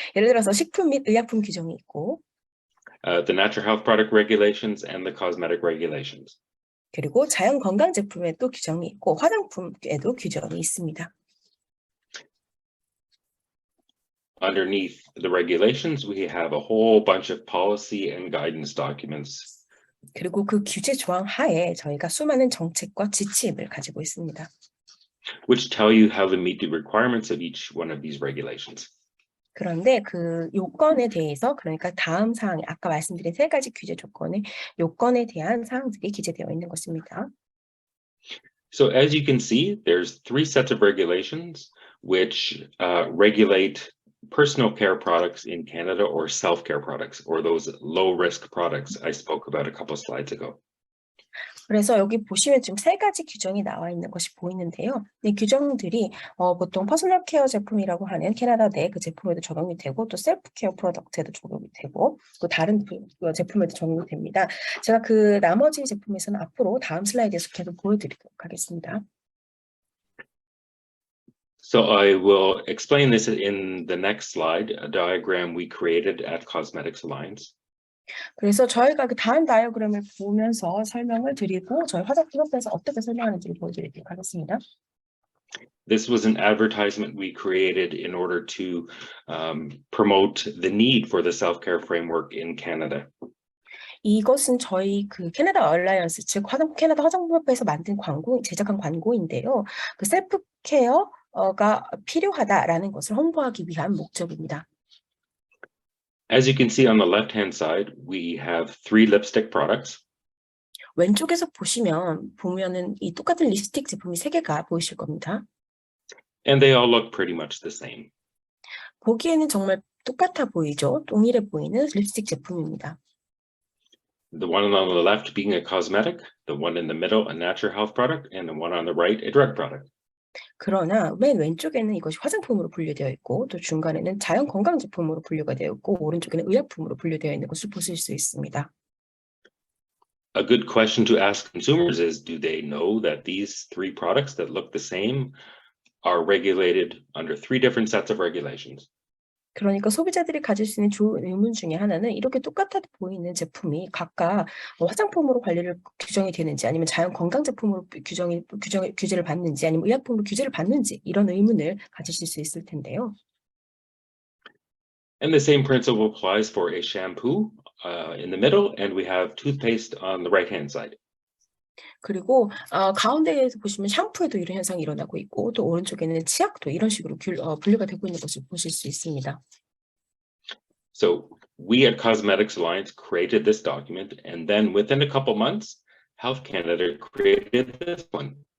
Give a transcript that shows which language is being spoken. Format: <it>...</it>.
<ko>예를 들어서 식품 및 의약품 규정이 있고</ko> <en>the Natural Health Product Regulations and the Cosmetic Regulations.</en> <ko>그리고 자연 건강 제품에도 규정이 있고 화장품에도 규정이 있습니다.</ko> <en>Underneath the regulations, we have a whole bunch of policy and guidance documents.</en> <ko>그리고 그 규제 조항 하에 저희가 수많은 정책과 지침을 가지고 있습니다.</ko> <en>Which tell you how to meet the requirements of each one of these regulations.</en> <ko>그런데 그 요건에 대해서 그러니까 다음 사항 아까 말씀드린 세 가지 규제 조건의 요건에 대한 사항들이 기재되어 있는 것입니다.</ko> <en>So as you can see, there's three sets of regulations which regulate personal care products in Canada, or self-care products, or those low-risk products I spoke about a couple of slides ago.</en> <ko>그래서 여기 보시면 지금 세 가지 규정이 나와 있는 것이 보이는데요. 이 규정들이 보통 퍼스널 케어 제품이라고 하는 캐나다 내 그 제품에도 적용이 되고 또 셀프 케어 프로덕트에도 적용이 되고 또 다른 제품에도 적용이 됩니다. 제가 그 나머지 제품에서는 앞으로 다음 슬라이드에서 계속 보여드리도록 하겠습니다.</ko> <en>So I will explain this in the next slide, a diagram we created at Cosmetics Alliance.</en> <ko>그래서 저희가 그 다음 다이어그램을 보면서 설명을 드리고 저희 화장품협회에서 어떻게 설명하는지를 보여드리도록 하겠습니다.</ko> <en>This was an advertisement we created in order to promote the need for the self-care framework in Canada.</en> <ko>이것은 저희 그 캐나다 얼라이언스, 즉 캐나다 화장품협회에서 만든 제작한 광고인데요. 그 셀프 케어가 필요하다라는 것을 홍보하기 위한 목적입니다.</ko> <en>As you can see on the left-hand side, we have 3 lipstick products.</en> <ko>왼쪽에서 보면은 이 똑같은 립스틱 제품이 3개가 보이실 겁니다.</ko> <en>and they all look pretty much the same.</en> <ko>보기에는 정말 똑같아 보이죠? 동일해 보이는 립스틱 제품입니다.</ko> <en>The one on the left being a cosmetic, the one in the middle a natural health product, and the one on the right a drug product.</en> <ko>그러나 맨 왼쪽에는 이것이 화장품으로 분류되어 있고 또 중간에는 자연 건강 제품으로 분류가 되어 있고 오른쪽에는 의약품으로 분류되어 있는 것을 보실 수 있습니다.</ko> <en>A good question to ask consumers is, do they know that these three products that look the same are regulated under three different sets of regulations?</en> <ko>그러니까 소비자들이 가질 수 있는 좋은 의문 중에 하나는 이렇게 똑같아 보이는 제품이 각각 화장품으로 규정이 되는지 아니면 자연 건강 제품으로 규제를 받는지 아니면 의약품으로 규제를 받는지 이런 의문을 가지실 수 있을 텐데요.</ko> <en>And the same principle applies for a shampoo in the middle, and we have toothpaste on the right-hand side.</en> <ko>그리고 가운데에서 보시면 샴푸에도 이런 현상이 일어나고 있고 또 오른쪽에는 치약도 이런 식으로 분류가 되고 있는 것을 보실 수 있습니다.</ko> <en>So we at Cosmetics Alliance created this document, and then within a couple months, Health Canada created this one.</en>